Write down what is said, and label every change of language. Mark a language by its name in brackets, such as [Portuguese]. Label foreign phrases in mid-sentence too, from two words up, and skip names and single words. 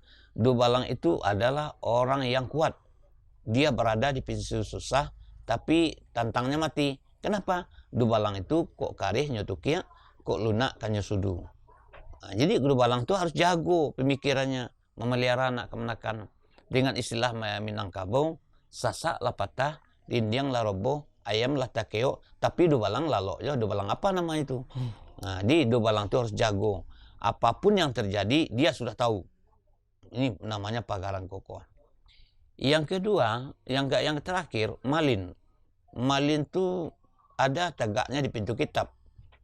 [Indonesian] Dubalang itu adalah orang yang kuat. Dia berada di pintu susah, tapi tantangnya mati. Kenapa? [Minangkabau] Dubalang itu kok karih nyotukia, kok lunak kan nyosudu. [Indonesian] Nah, jadi dubalang itu harus jago pemikirannya, memelihara anak kemenakan. Dengan istilah [Minangkabau] Minangkabau, sasak lah patah, dindiang lah roboh, ayam lah takeo, tapi dubalang lalo. [Indonesian] Ya, dubalang apa nama itu? Nah, di dubalang itu harus jago. Apapun yang terjadi, dia sudah tahu. Ini namanya pagaran kokoh. Yang kedua, yang terakhir, malin. Malin itu ada tegaknya di pintu kitab.